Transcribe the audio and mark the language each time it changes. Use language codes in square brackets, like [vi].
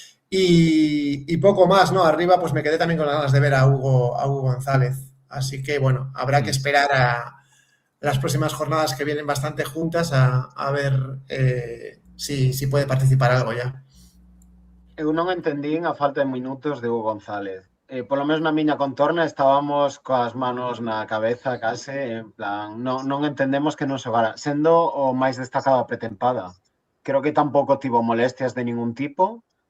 [es] Y poco más, ¿no? Arriba, pues me quedé también con las ganas de ver a Hugo González. Así que, bueno, habrá que esperar a las próximas jornadas que vienen bastante juntas a ver si puede participar algo ya. [gl] Eu non entendín a falta de minutos de Hugo González. [es] Por lo menos [gl] na miña contorna estábamos coas manos na cabeza case, en plan, non entendemos que non xogara, sendo o máis destacado a pretempada. Creo que tampouco tivo molestias de ningún tipo.